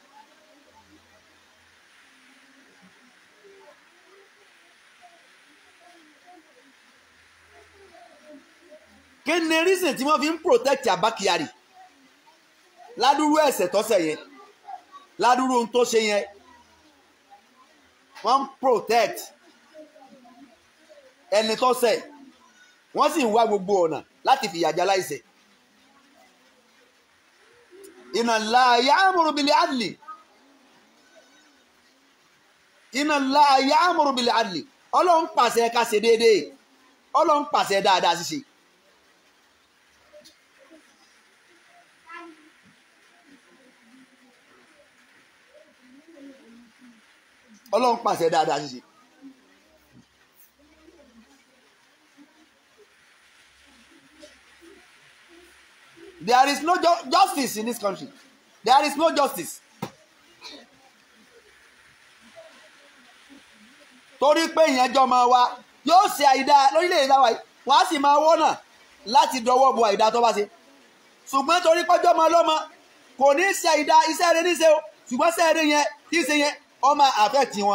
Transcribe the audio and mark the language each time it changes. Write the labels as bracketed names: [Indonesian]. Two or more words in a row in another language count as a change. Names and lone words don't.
[Yoruba] kí ni reason tí wọ́n fi ń protect Abba Kyari ládùúrú ẹ̀ṣẹ̀ tó ṣẹ̀ yẹn ládùúrú ohun tó ṣe yẹn wọ́n ń protect ẹni tó ṣẹ̀ wọ́n sì ń wá gbogbo ọ̀nà láti fìyà jẹ aláìṣẹ̀. [Arabic] إن الله يأمر بالعدل إن الله يأمر بالعدل [Yoruba] Ọlọ́run pàṣẹ ká ṣe déédéé Ọlọ́run pàṣẹ dáadáa ṣíṣe. Ọlọ́run pàṣẹ dáadáa ṣíṣe. [English] There is no justice in this country. There is no justice. [Yoruba] Torí pé ìyẹn jọ máa wá yóò ṣe àìdá lórílẹ̀-èdè wa wọ́n á sì máa wọ́nà láti dọwọ́ bo àìdá tó bá ṣe. Ṣùgbọ́n torí pọ́jọ́ máa lọ́mọ kò ní ṣe àìdá iṣẹ́ rẹ̀ níṣe o ṣùgbọ́n ṣẹ́ rẹ̀ yẹn tí ṣe yẹn ó máa affect wọn.